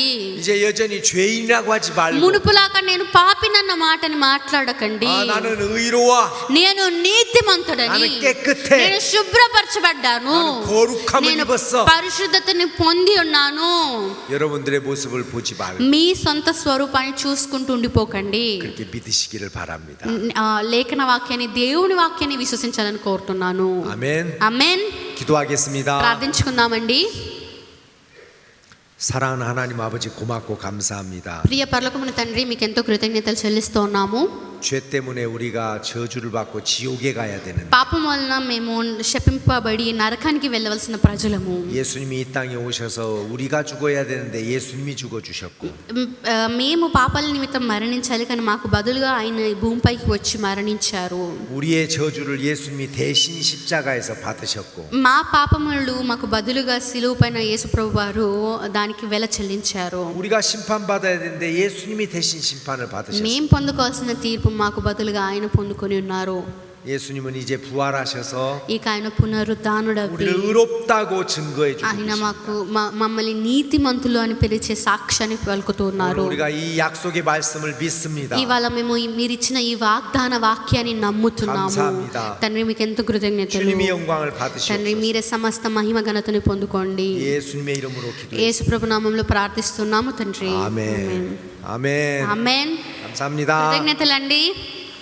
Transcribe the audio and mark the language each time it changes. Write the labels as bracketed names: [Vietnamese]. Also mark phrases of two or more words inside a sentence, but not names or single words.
[Korean] 이제 여전히 죄인이라고 하지 말고 [Telugu] మునుపులాగా నేను పాపినన్న మాటని మాట్లాడకండి. [Korean] 나는 의로워. [Telugu] నేను నీతిమంతుడని, [Korean] 나는 깨끗해. [Telugu] నేను శుభ్రపరచబడ్డాను, [Korean] 나는 거룩함을 [Telugu] నేను [Korean] 입었어. [Telugu] పరిశుద్ధతని పొంది ఉన్నాను. [Korean] 여러분들의 모습을 보지 말고 [Telugu] మీ సొంత స్వరూపాన్ని చూసుకుంటూ ఉండిపోకండి. [Korean] 그렇게 믿으시기를 바랍니다. [Telugu] లేఖన వాక్యాన్ని, దేవుని వాక్యాన్ని విశ్వసించాలని కోరుతున్నాను. [Korean] 아멘. [Telugu] ఆమేన్. [Korean] 기도하겠습니다. [Telugu] ప్రార్థించుకుందామండి. [Korean] 사랑하는 하나님 아버지 고맙고 감사합니다. [Telugu] ప్రియ పరలోకమున తండ్రి, మీకు ఎంతో కృతజ్ఞతలు చెల్లిస్తూ ఉన్నాము. [Korean] 죄 때문에 우리가 저주를 받고 지옥에 가야 되는데 [Telugu] పాపం వలన మేము శపింపబడి నరకానికి వెళ్ళవలసిన ప్రజలము. [Korean] 예수님이 이 땅에 오셔서 우리가 죽어야 되는데 예수님이 죽어 주셨고 [Telugu] మేము పాపాల నిమిత్తం మరణించాలి, కానీ మాకు బదులుగా ఆయన ఈ భూమిపైకి వచ్చి మరణించారు. [Korean] 우리의 저주를 예수님이 대신 십자가에서 받으셨고 [Telugu] మా పాపములు మాకు బదులుగా సిలువ పైన యేసు ప్రభు వారు దానికి వెల చెల్లించారు. [Korean] 우리가 심판받아야 되는데 예수님이 대신 심판을 받으셨고 [Telugu] మేము పొందుకోవాల్సిన తీర్పు మాకు బదులుగా ఆయన పొందుకొని ఉన్నారు. [Korean] 예수님은 이제 부활하셔서 [Telugu] ఇక ఆయన పునరుద్ధానుడవి [Korean] 우리를 의롭다고 증거해 주고 [Telugu] ఆయన [Korean] 계십니다. [Telugu] మాకు మమ్మల్ని నీతిమంతులు అని పిలిచే సాక్ష్యాన్ని పలుకుతున్నారు. [Korean] 우리가 이 약속의 말씀을 믿습니다. [Telugu] ఇవాళ మేము మీరు ఇచ్చిన ఈ వాగ్దాన వాక్యాన్ని నమ్ముతున్నాము. [Korean] 감사합니다. [Telugu] తండ్రి మీకు ఎంతో కృతజ్ఞతలు. [Korean] 주님이 영광을 [Telugu] తండ్రి [Korean] 받으시옵소서. [Telugu] మీరే సమస్త మహిమ ఘనతని పొందుకోండి. [Korean] 예수님의 이름으로 기도해 [Telugu] యేసు ప్రభు నామములో ప్రార్థిస్తున్నాము తండ్రి. [Korean] 아멘. 아멘. [Telugu] ఆమేన్. [Korean] 감사합니다. [Telugu] కృతజ్ఞతలండి.